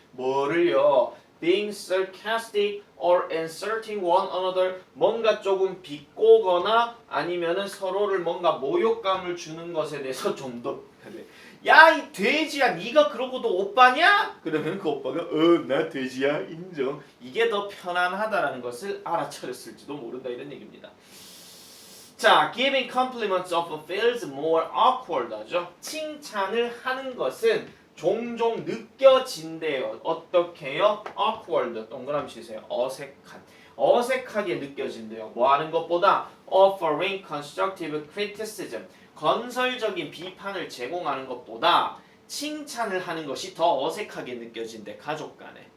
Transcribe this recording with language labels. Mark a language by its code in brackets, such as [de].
[ko] 뭐를요? [en] Being sarcastic or insulting one another [ko] 뭔가 조금 비꼬거나 아니면은 서로를 뭔가 모욕감을 주는 것에 대해서 좀 더 야 이 돼지야 네가 그러고도 오빠냐? 그러면 그 오빠가 나 돼지야 인정. 이게 더 편안하다라는 것을 알아차렸을지도 모른다 이런 얘기입니다. 자, [en] giving compliments often feels more awkward [ko] 하죠. 칭찬을 하는 것은 종종 느껴진대요. 어떻게요? awkward 동그라미 치세요. 어색하게 느껴진대요. 뭐 하는 것보다 [en] offering constructive criticism [ko] 건설적인 비판을 제공하는 것보다 칭찬을 하는 것이 더 어색하게 느껴진대. 가족 간에.